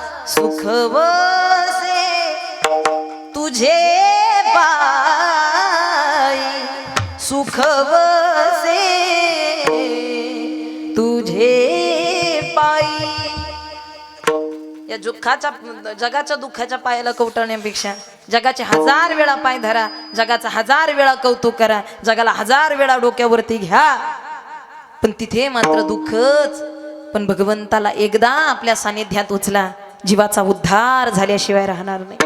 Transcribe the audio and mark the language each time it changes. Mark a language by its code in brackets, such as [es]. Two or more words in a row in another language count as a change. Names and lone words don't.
[mr] सुख वसे तुझे पाई, सुख वसे तुझे पाई. या जगाच्या दुःखाच्या पायाला कवटण्यापेक्षा जगाचे 1000 वेळा पाय धरा, जगाचा 1000 वेळा कौतुक करा, जगाला 1000 वेळा डोक्यावरती घ्या, पण तिथे मात्र दुःखच. पण भगवंताला एकदा आपल्या सानिध्यात उचला, जीवाचा उद्धार झाल्याशिवाय राहणार नाही.